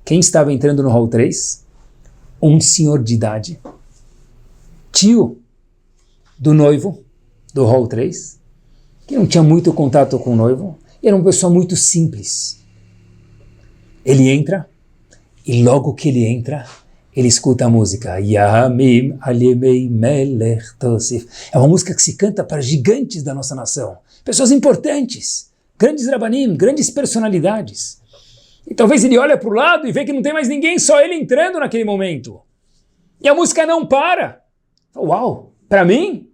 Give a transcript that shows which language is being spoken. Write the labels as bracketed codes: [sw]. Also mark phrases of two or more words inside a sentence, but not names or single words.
[pt] Quem estava entrando no hall 3? Um senhor de idade, tio do noivo, do hall 3, que não tinha muito contato com o noivo, e era uma pessoa muito simples. Ele entra, e logo que ele entra, ele escuta a música. [he] ימים על ימי מלך תוסיף. [pt] É uma música que se canta para gigantes da nossa nação, pessoas importantes, grandes rabanim, grandes personalidades. E talvez ele olha para o lado e vê que não tem mais ninguém, só ele entrando naquele momento. E a música não para. Uau, para mim?